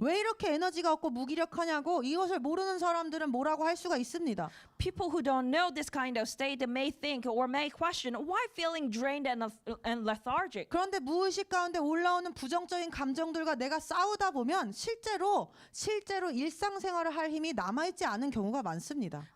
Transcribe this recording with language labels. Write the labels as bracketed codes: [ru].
[ko] 왜 이렇게 에너지가 없고 무기력하냐고 이것을 모르는 사람들은 뭐라고 할 수가 있습니다. [en] People who don't know this kind of state may think or may question why feeling drained and lethargic. [ko] 그런데 무의식 가운데 올라오는 부정적인 감정들과 내가 싸우다 보면 실제로 일상생활을 할 힘이 남아있지 않은 경우가 많습니다.